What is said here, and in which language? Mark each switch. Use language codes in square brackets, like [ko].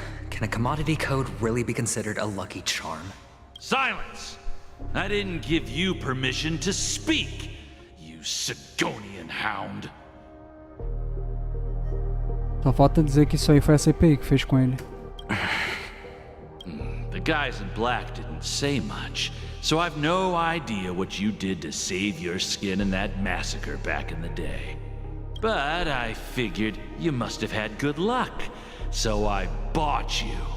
[en] Can a commodity code really be considered a lucky charm? Silence! I didn't give you permission to speak, you Sigonian hound. [pt] Só falta dizer que isso aí foi a CPI que fez com ele. [en] The guys in black didn't say much, so I've no idea what you did to save your skin in that massacre back in the day. But I figured you must have had good luck, so I bought you.